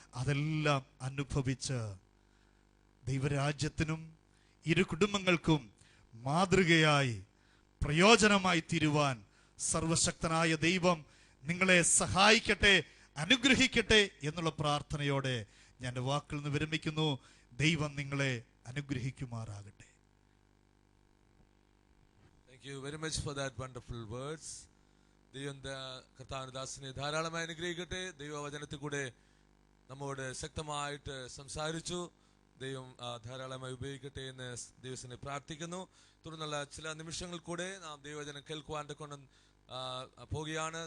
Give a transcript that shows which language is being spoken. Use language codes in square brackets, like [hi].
[ml] അതെല്ലാം അനുഭവിച്ച് ദൈവരാജ്യത്തിനും ഇരു കുടുംബങ്ങൾക്കും മാതൃകയായി പ്രയോജനമായി തീരുവാൻ സർവശക്തനായ ദൈവം നിങ്ങളെ സഹായിക്കട്ടെ, അനുഗ്രഹിക്കട്ടെ എന്നുള്ള പ്രാർത്ഥനയോടെ ഞാൻ വാക്കിൽ നിന്ന് വിരമിക്കുന്നു. ദൈവം നിങ്ങളെ അനുഗ്രഹിക്കുമാറാകട്ടെ. [en] Thank you very much for that wonderful words. [ml] ദൈവം കർത്താവിനദാസനെ ധാരാളമായി അനുഗ്രഹിക്കട്ടെ. ദൈവവചനത്തിൽ കൂടെ നമ്മോട് ശക്തമായിട്ട് സംസാരിച്ചു. ദൈവം ധാരാളമായി ഉപയോഗിക്കട്ടെ എന്ന് ദൈവത്തിനെ പ്രാർത്ഥിക്കുന്നു. തുടർന്നുള്ള ചില നിമിഷങ്ങൾ കൂടെ നാം ദൈവവചനം കേൾക്കുവാൻ കൊണ്ട് പോവുകയാണ്.